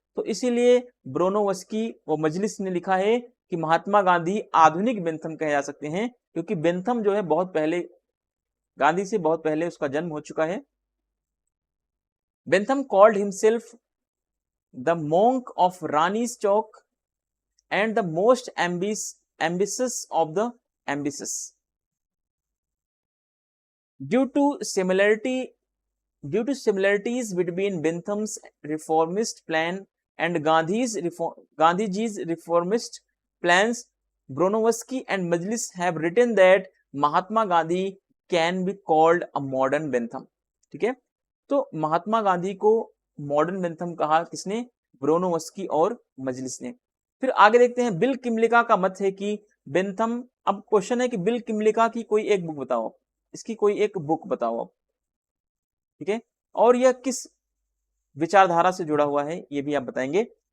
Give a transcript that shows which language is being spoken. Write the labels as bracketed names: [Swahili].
[Hindi] तो इसीलिए ब्रोनोवस्की व मजलिस ने लिखा है कि महात्मा गांधी आधुनिक बेंथम कहे जा सकते हैं, क्योंकि बेंथम जो है बहुत पहले, गांधी से बहुत पहले उसका जन्म हो चुका है। [English] Bentham called himself the monk of रानीज चौक and the most ambitious of the ambitious. Due to similarities between Bentham's reformist plan and Gandhiji's reformist plans, Bronowski and Majlis have written that Mahatma Gandhi can be called a modern Bentham, [Hindi] ठीक है। तो महात्मा गांधी को modern Bentham कहा किसने, ब्रोनोवस्की और मजलिस ने। फिर आगे देखते हैं, बिल किमलिका का मत है कि बेंथम, अब क्वेश्चन है कि बिल किमलिका की कोई एक बुक बताओ, इसकी कोई एक बुक बताओ आप, ठीक है, और यह किस विचारधारा से जुड़ा हुआ है ये भी आप बताएंगे।